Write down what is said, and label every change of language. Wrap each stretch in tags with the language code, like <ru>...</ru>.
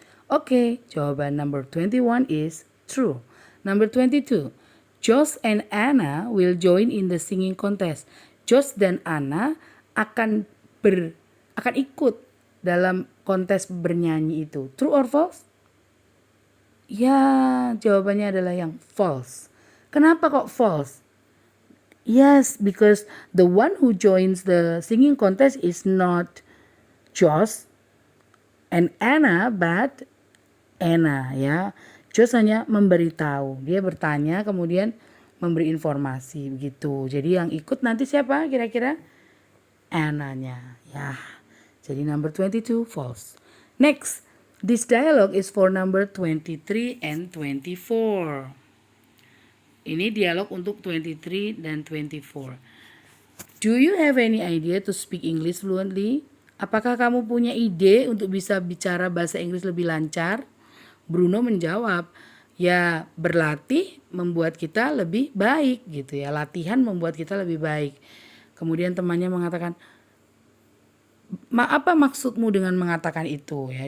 <id>Oke, jawaban</id> <en>number 21 is true. Number 22. Josh and Anna will join in the singing contest.</en> <id>Josh dan Anna akan ikut dalam kontes bernyanyi itu.</id> <en>True or false?</en> <id>Ya, jawabannya adalah yang false. Kenapa kok false?</id> <en>Yes, because the one who joins the singing contest is not Josh and Anna, but Anna ya.</en> <id>Josh hanya memberitahu, dia bertanya kemudian memberi informasi begitu. Jadi yang ikut nanti siapa kira-kira? Anna-nya ya. Jadi</id> <en>number 22 false. Next, this dialogue is for number 23 and 24.</en> <id>Ini dialog untuk 23 dan 24.</id> <en>Do you have any idea to speak English fluently?</en> <id>Apakah kamu punya ide untuk bisa bicara bahasa Inggris lebih lancar? Bruno menjawab, ya berlatih membuat kita lebih baik gitu ya. Latihan membuat kita lebih baik. Kemudian temannya mengatakan, Apa maksudmu dengan mengatakan itu ya?</id>